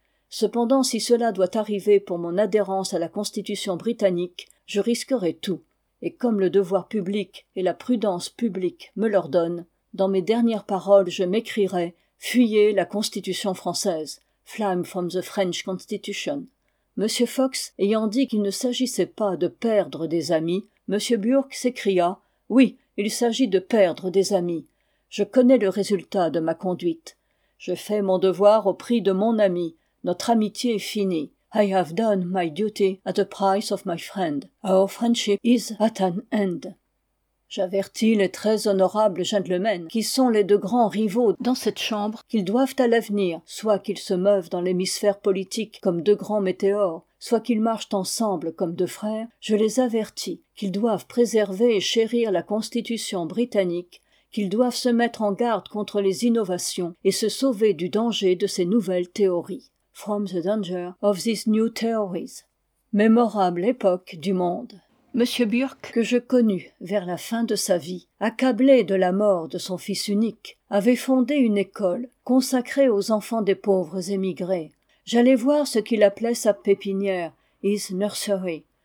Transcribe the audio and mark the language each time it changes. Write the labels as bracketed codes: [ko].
[fr] Cependant, si cela doit arriver pour mon adhérence à la Constitution britannique, je risquerai tout, et comme le devoir public et la prudence publique me l'ordonnent, dans mes dernières paroles je m'écrirai « Fuyez la Constitution française, [en] flame from the French Constitution [fr] ». M. Fox ayant dit qu'il ne s'agissait pas de perdre des amis, M. Burke s'écria « Oui, il s'agit de perdre des amis. Je connais le résultat de ma conduite. Je fais mon devoir au prix de mon ami. Notre amitié est finie. [en] I have done my duty at the price of my friend. Our friendship is at an end. [fr] » J'avertis les très honorables gentlemen qui sont les deux grands rivaux dans cette chambre qu'ils doivent à l'avenir, soit qu'ils se meuvent dans l'hémisphère politique comme deux grands météores, soit qu'ils marchent ensemble comme deux frères, je les avertis qu'ils doivent préserver et chérir la Constitution britannique, qu'ils doivent se mettre en garde contre les innovations et se sauver du danger de ces nouvelles théories. [en] From the danger of these new theories. [fr] Mémorable époque du monde. M. Burke, que je connus vers la fin de sa vie, accablé de la mort de son fils unique, avait fondé une école consacrée aux enfants des pauvres émigrés. J'allais voir ce qu'il appelait sa pépinière, [en] his nursery.